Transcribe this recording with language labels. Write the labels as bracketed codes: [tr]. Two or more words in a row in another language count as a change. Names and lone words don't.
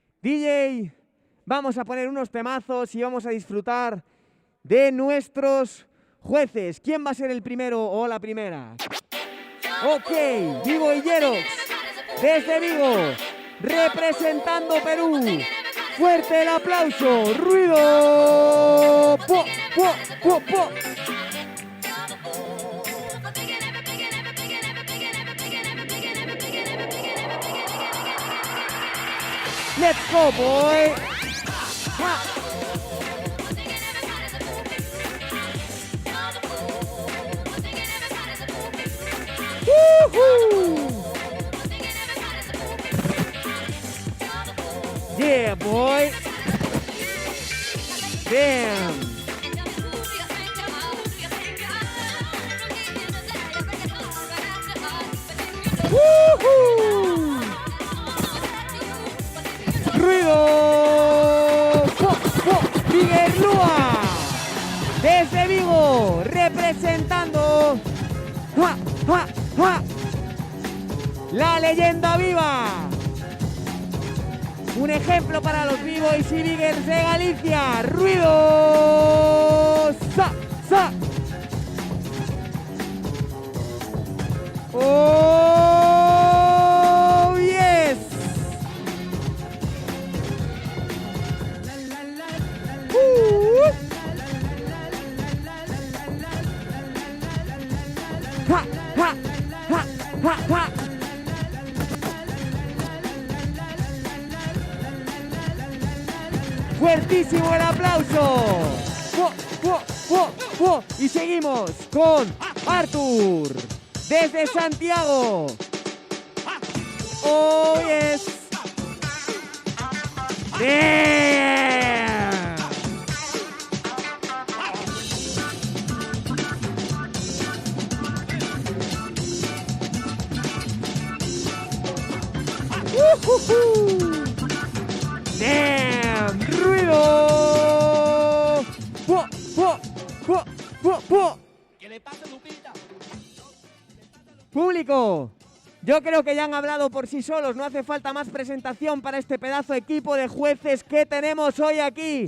[es] DJ, vamos a poner unos temazos y vamos a disfrutar de nuestros jueces. ¿Quién va a ser el primero o la primera? Ok, Vivo y Yerox, desde Vigo, representando Perú. Fuerte el aplauso, ruido. ¡Po, po, po, po! [en] Let's go, boy. Ha. Yeah, boy. Damn. Woohoo. [es] Ruido. Miguel Lua. Desde Vigo, representando la leyenda viva. Un ejemplo para los Vivo y Biggers de Galicia. Ruido. Sa, sa. [en] Oh, yes. Ha, ha, ha, ha, ha. [es] Fuertísimo el aplauso. Y seguimos con Artur desde Santiago. [en] Oh, yes. Damn. Damn. [es] Ruido. ¿Qué le pasa, Lupita? Público, yo creo que ya han hablado por sí solos, no hace falta más presentación para este pedazo de equipo de jueces que tenemos hoy aquí.